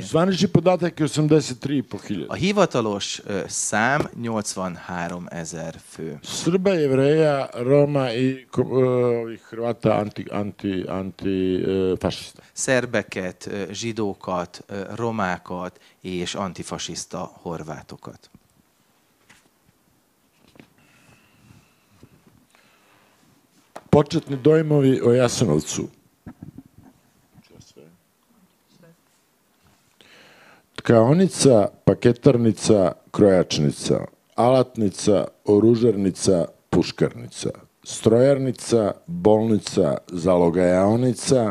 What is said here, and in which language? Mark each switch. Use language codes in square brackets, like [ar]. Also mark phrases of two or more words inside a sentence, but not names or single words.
[sr] Zvanični podatak je 83.500. [hu] A hivatalos szám 83 000 fő. [sr] Srba, Jevreja, Roma i Hrvata antifašista. [hu] Szerbeket, zsidókat, romákat és antifasiszta horvátokat. [hr] Početni dojmovi o Jasenovcu. Tkaonica, paketarnica, krojačnica, alatnica, oružarnica, puškarnica, strojarnica, bolnica, zalogajaonica,